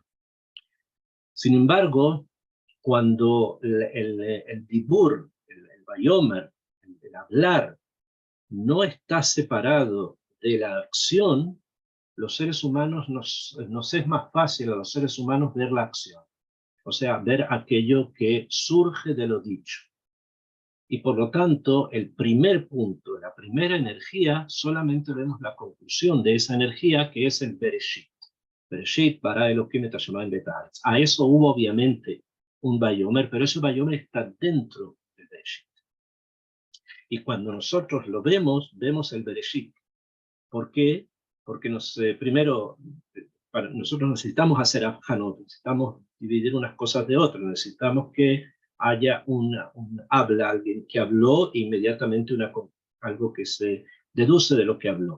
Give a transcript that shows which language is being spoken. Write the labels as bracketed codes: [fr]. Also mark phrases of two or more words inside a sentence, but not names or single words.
[es] Sin embargo, cuando el dibur, el vayomer, el hablar, no está separado de la acción, los seres humanos nos es más fácil a los seres humanos ver la acción. O sea, ver aquello que surge de lo dicho. Y por lo tanto, el primer punto, la primera energía, solamente vemos la conclusión de esa energía, que es el Bereshit. [he] בראשית, ברא אלהים את השמים ואת הארץ. [es] A eso hubo obviamente un Vayomer, pero ese Vayomer está dentro del Bereshit. Y cuando nosotros lo vemos el Bereshit. ¿Por qué? Porque primero, nosotros necesitamos hacer abjanot, necesitamos dividir unas cosas de otras, necesitamos que haya un habla, alguien que habló, e inmediatamente algo que se deduce de lo que habló.